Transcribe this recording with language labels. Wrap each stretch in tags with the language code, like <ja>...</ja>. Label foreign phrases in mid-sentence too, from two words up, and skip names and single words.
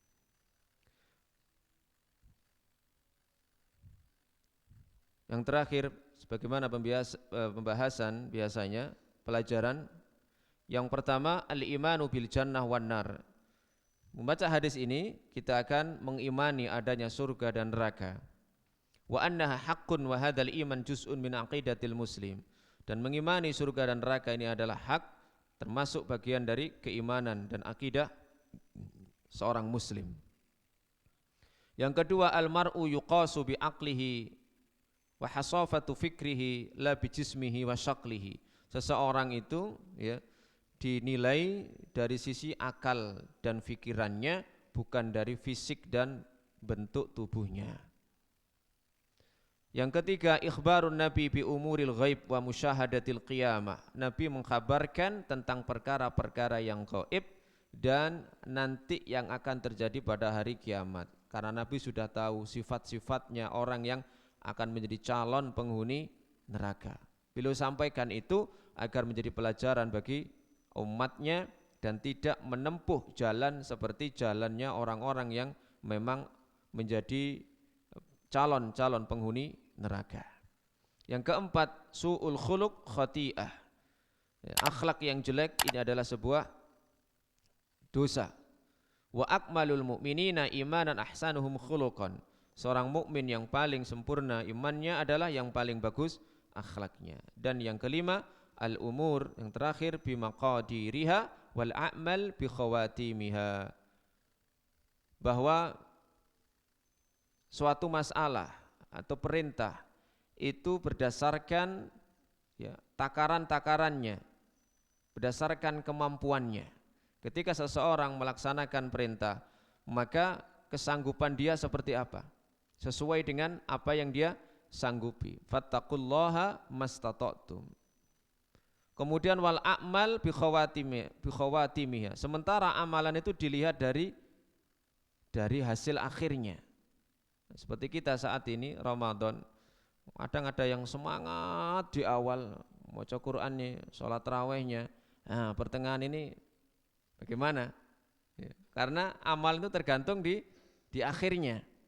<id>Yang terakhir, sebagaimana pembahasan biasanya, pelajaran yang pertama,</id> <ar>الإيمان بالجنة والنار.</ar> <id>Membaca hadis ini kita akan mengimani adanya surga dan neraka.</id> <ar>وأنها حق وهذا الإيمان جزء من عقيدة المسلم.</ar> <id>Dan mengimani surga dan neraka ini adalah hak, termasuk bagian dari keimanan dan akidah seorang muslim. Yang kedua,</id> <ar>المرء يقاس بعقله وحصافة فكره لا بجسمه وشكله.</ar> <id>Seseorang itu ya dinilai dari sisi akal dan fikirannya, bukan dari fisik dan bentuk tubuhnya. Yang ketiga,</id> <ar>إخبار النبي بأمور الغيب ومشاهدة القيامة.</ar> <id>Nabi mengkhabarkan tentang perkara-perkara yang gaib dan nanti yang akan terjadi pada hari kiamat. Karena Nabi sudah tahu sifat-sifatnya orang yang akan menjadi calon penghuni neraka. Beliau sampaikan itu agar menjadi pelajaran bagi umatnya dan tidak menempuh jalan seperti jalannya orang-orang yang memang menjadi calon-calon penghuni neraka. Yang keempat,</id> <ar>سوء الخلق خطيئة.</ar> <id>Ya, akhlak yang jelek ini adalah sebuah dosa.</id> <ar>وأكمل المؤمنين إيمانا أحسنهم خلقا.</ar> <id>Seorang mukmin yang paling sempurna imannya adalah yang paling bagus akhlaknya. Dan yang kelima, al-umur, yang terakhir,</id> <ar>بمقاديرها والأعمال بخواتيمها.</ar> <id>Bahwa suatu masalah atau perintah itu berdasarkan ya, takaran-takarannya, berdasarkan kemampuannya. Ketika seseorang melaksanakan perintah, maka kesanggupan dia seperti apa? Sesuai dengan apa yang dia sanggupi.</id> <ar>فاتقوا الله ما استطعتم. Kemudian والأعمال بخواتيمها.</ar> <id>Sementara amalan itu dilihat dari hasil akhirnya. Seperti kita saat ini Ramadan, kadang ada yang semangat di awal maca Qur'annya, sholat tarawihnya. Nah, pertengahan ini bagaimana? Ya, karena amal itu tergantung di akhirnya.</id>